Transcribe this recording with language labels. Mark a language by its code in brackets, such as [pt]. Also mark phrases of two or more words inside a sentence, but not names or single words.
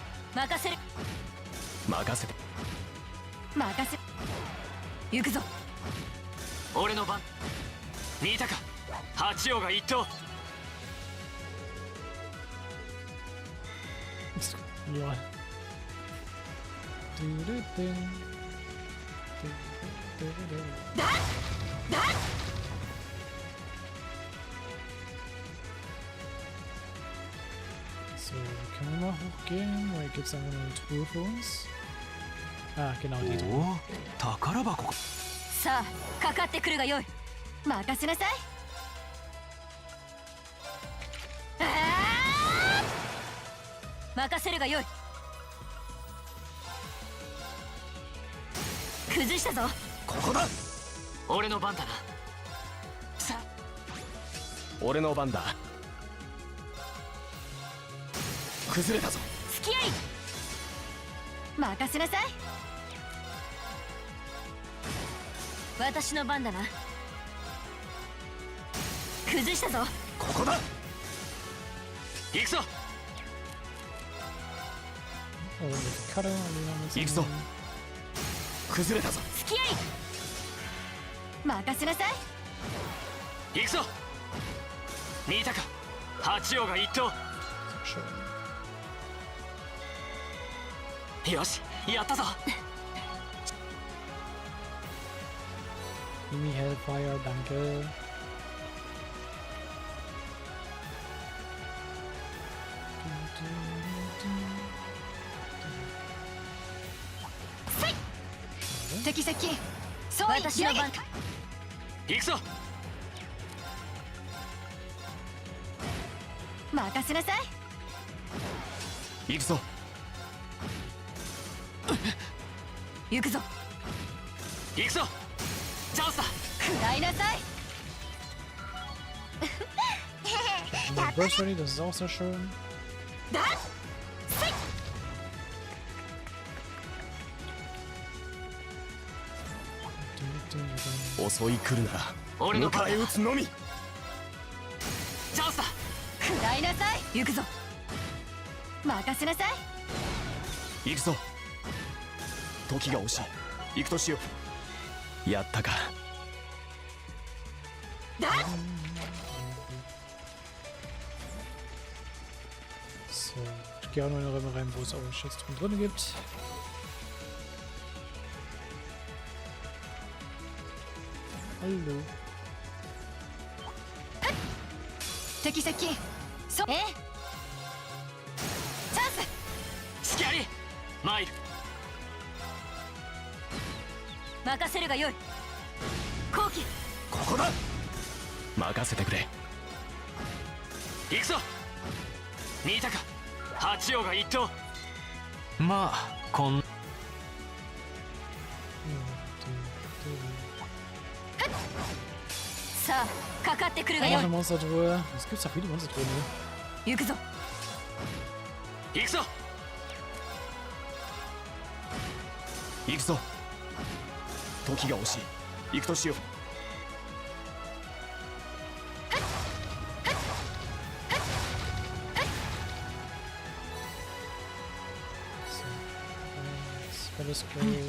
[ja] 任せる。任せて。任せ。行くぞ。俺の番。見たか、八王が一頭。 [de] Ja. So, können wir mal hochgehen? Weil gibt es einfach nur eine Truhe für uns? Ah, genau, die Truhe. [ja] 宝箱。さあかかってくるがよい。任せなさい。任せるがよい。崩したぞ。ここだ。俺の番だな。さあ、俺の番だ。崩れたぞ。付き合い。任せなさい。私の番だな。崩したぞ。ここだ。行くぞ。 [de] Oh, mit Cutter und die haben jetzt [ja] 行くぞ。崩れたぞ。付き合い。任せなさい。行くぞ。見たか、八王が一頭。 [de] schön. [ja] よし、やったぞ。 [de] Mimi Hellfire, danke. Schade. [ja] 敵接近。そう私の番。行くぞ。任せなさい。行くぞ。行くぞ。行くぞ。チャンスだ。食らいなさい。 [de] Der [en] Burst Ready, [de] das ist auch sehr schön. [ja] 襲い来るなら俺の番だ。迎え撃つのみ。チャンスだ。食らいなさい。行くぞ。任せなさい。行くぞ。時が惜しい。行くとしよう。やったか。 [de] So, ich gehe auch noch in eine Räume rein, wo es auch Schatztruhen drin gibt. Hallo. [ja] 敵接近。そええ。チャンス。スキャリーマイル。任せるがよい。後期。ここだ。任せてくれ。行くぞ。見たか、八王が一頭。まあこん。さあかかってくるが [de] Noch [ja] よい。 [de] eine Monstertruhe. Es gibt ja viele Monstertruhen hier. [ja] 行くぞ。行くぞ。行くぞ。時が惜しい。行くとしよう。 [de] Alles klar.